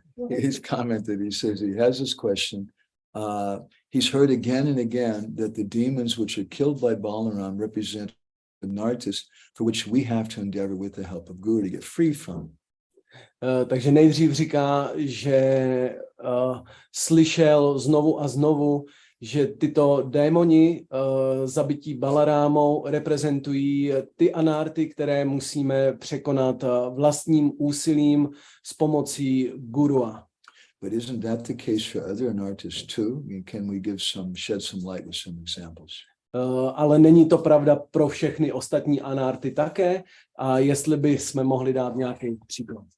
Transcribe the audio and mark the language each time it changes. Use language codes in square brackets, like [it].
[en] He's commented, he says he has this question. He's heard again and again that the demons which are killed by Balaram represent the nartis for which we have to endeavor with the help of Guru to get free from. [cs] Takže nejdřív říká, že slyšel znovu a znovu, že tyto démoni zabití Balarámou reprezentují ty anarty, které musíme překonat vlastním úsilím s pomocí gurua. [en] But isn't that the case for other anartas too? Can we shed some light with some examples? [cs] Ale není to pravda pro všechny ostatní anarty také? A jestli by jsme mohli dát nějaký příklad.